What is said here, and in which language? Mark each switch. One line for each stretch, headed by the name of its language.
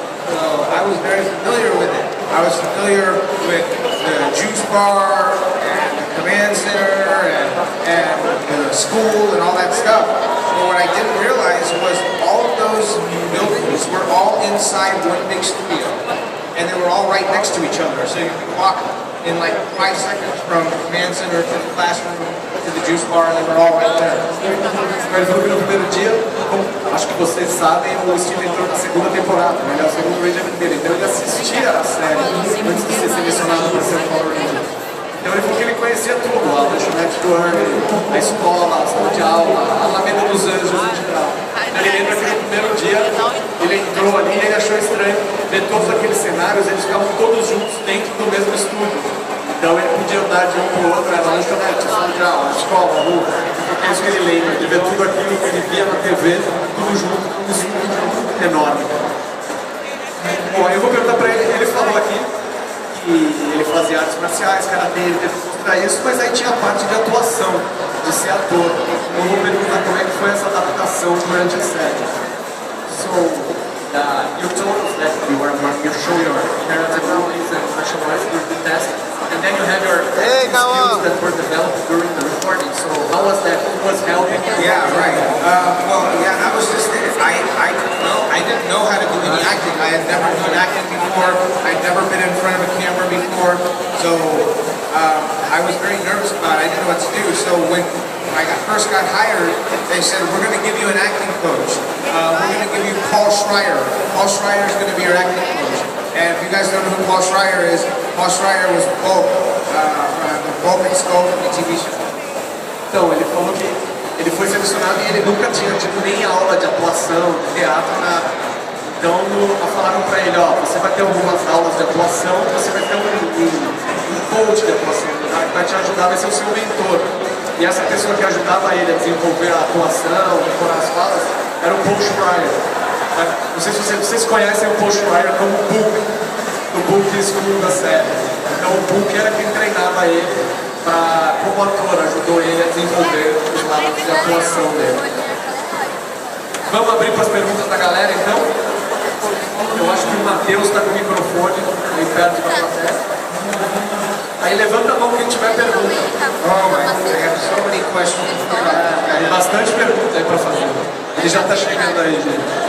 English: So I was very familiar with it. I was familiar with the juice bar and the command center and the school and all that stuff. But what I didn't realize was all of those buildings were all inside one big studio. And they were all right next to each other. So you could walk in like 5 seconds from the command center to the classroom to the juice bar, and they were all right there.
Portuguese: Ele falou que no primeiro dia, acho que vocês sabem, o Steve entrou na segunda temporada, né? Ele é o segundo Ranger dele, então ele assistia a série antes de ser selecionado para ser o Power Ranger. Então ele falou que ele conhecia tudo, a lanchonete do Ernie, a escola, a sala de aula, a Alameda dos Anjos em geral. Ele lembra que no primeiro dia ele entrou ali e ele achou estranho ver todos aqueles cenários, eles ficavam todos juntos dentro do mesmo estúdio. Então ele podia andar de um para o outro, era a lanchonete, a sala de aula, a escola, a rua. Porque é isso que ele lembra, de ver tudo aquilo que ele via na TV, tudo junto, tudo estúdio enorme. Bom, eu vou perguntar para ele, ele falou aqui que ele fazia artes marciais, karatê, ele teve que mostrar isso, mas aí tinha a parte de atuação, de ser ator. Eu vou perguntar como é que foi essa adaptação durante a série.
English: So, you told us that you show your karate movies and test, and then you have your acting skills that were developed during the recording. So how was that? Who was helping? Yeah, right. I was just, I didn't know how to do any acting. I had never done acting before. I'd never been in front of a camera before. So I was very nervous about it. I didn't know what to do. So when first got hired, they said, we're going to give you an acting coach. We're going to give you Paul Schreier. Paul Schreier is going to be your acting coach. And if you guys don't know who Paul Schreier is, Paul Schreier was Bulk, the Bulk and Skull from the TV show.
Portuguese: Então, ele falou que ele foi selecionado e ele nunca tinha tido nem aula de atuação, de teatro, nada. Então, falaram pra ele, ó, você vai ter algumas aulas de atuação, você vai ter um coach de atuação, que vai te ajudar, vai ser o seu mentor. E essa pessoa que ajudava ele a desenvolver a atuação, decorar as falas, era o Paul Schreier. Não sei se vocês conhecem o Paul Schreier como o Book, do Book School da série. Então, o Book era quem treinava ele. Como ator, ajudou ele a desenvolver os lados de atuação dele. Vamos abrir para as perguntas da galera, então? Eu acho que o Matheus está com o microfone aí perto da plateia. Aí levanta a mão quem tiver pergunta.
English: Oh, I have so many questions.
Portuguese: Tem bastante pergunta aí para fazer. Ele já está chegando aí, gente.